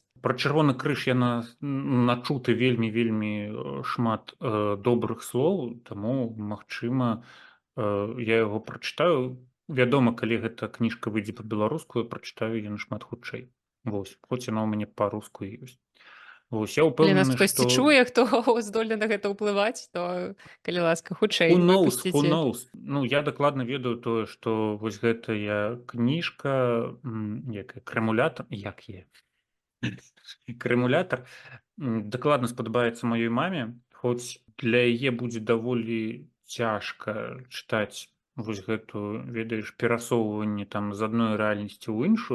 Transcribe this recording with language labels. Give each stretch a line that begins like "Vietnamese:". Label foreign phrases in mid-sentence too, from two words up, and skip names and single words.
Belarusian: Пра чырвоны крыж я начуты вельмі вельмі шмат добрых слоў, таму магчыма я яго прачытаю. Вядома, калі гэта кніжка выйдзе па-беларуску, я прачытаю яе нашмат хутчэй. Вось, хоць яна ў мяне па-руску ёсць. Вось я Калі нас ўпэўнены, хтосьці што чуе, хто здольны на гэта ўплываць, то калі ласка,
English: who
Belarusian: хутчэй
English: knows, who
Belarusian: выпусціце.
English: knows.
Belarusian: Ну, я дакладна ведаю тое, што вось гэтая кніжка, якая крэмулятар, як яе? Крэмулятар дакладна спадабаецца маёй маме, хоць для яе будзе даволі цяжка чытаць вось гэтую, ведаеш, перасоўванне там з адной рэальнасці ў іншую.